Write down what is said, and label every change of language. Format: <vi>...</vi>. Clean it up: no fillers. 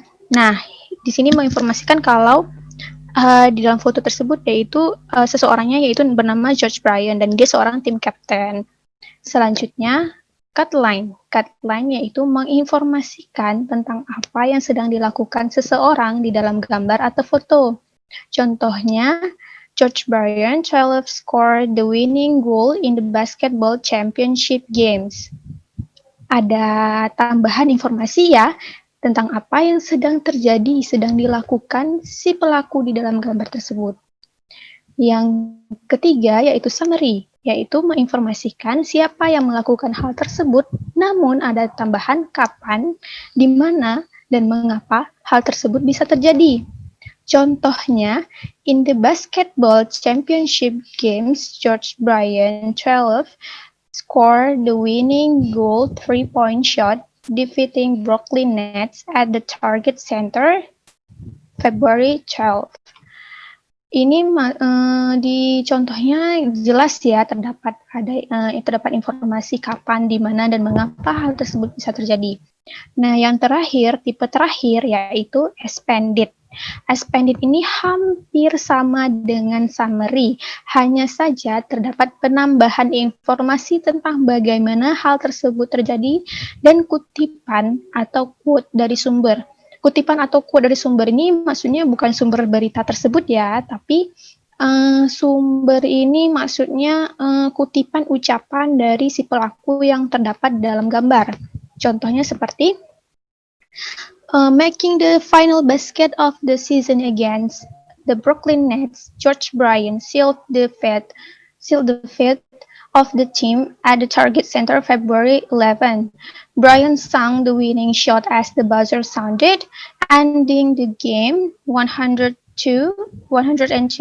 <id>Nah, di sini menginformasikan kalau di dalam foto tersebut yaitu seseorangnya yaitu bernama George Bryan dan dia seorang tim captain. Selanjutnya, cutline. Cutline yaitu menginformasikan tentang apa yang sedang dilakukan seseorang di dalam gambar atau foto. Contohnya,</id> <en>George Bryan 12 scored the winning goal in the basketball championship games.</en> <id>Ada tambahan informasi ya tentang apa yang sedang terjadi, sedang dilakukan si pelaku di dalam gambar tersebut. Yang ketiga yaitu summary, yaitu menginformasikan siapa yang melakukan hal tersebut, namun ada tambahan kapan, di mana, dan mengapa hal tersebut bisa terjadi. Contohnya,</id> <en>in the basketball championship games, George Bryan 12 scored the winning goal 3-point shot defeating Brooklyn Nets at the Target Center February 12.</en> <id>Ini di contohnya jelas ya terdapat informasi kapan, di mana, dan mengapa hal tersebut bisa terjadi. Nah, yang terakhir, tipe terakhir yaitu expanded. Expanded ini hampir sama dengan summary, hanya saja terdapat penambahan informasi tentang bagaimana hal tersebut terjadi dan kutipan atau quote dari sumber. Kutipan atau quote dari sumber ini maksudnya bukan sumber berita tersebut ya, tapi sumber ini maksudnya kutipan ucapan dari si pelaku yang terdapat dalam gambar. Contohnya seperti</id> <en>making the final basket of the season against the Brooklyn Nets, George Bryan sealed the fate of the team at the Target Center February 11. Bryan sung the winning shot as the buzzer sounded, ending the game 102 to 100.</en>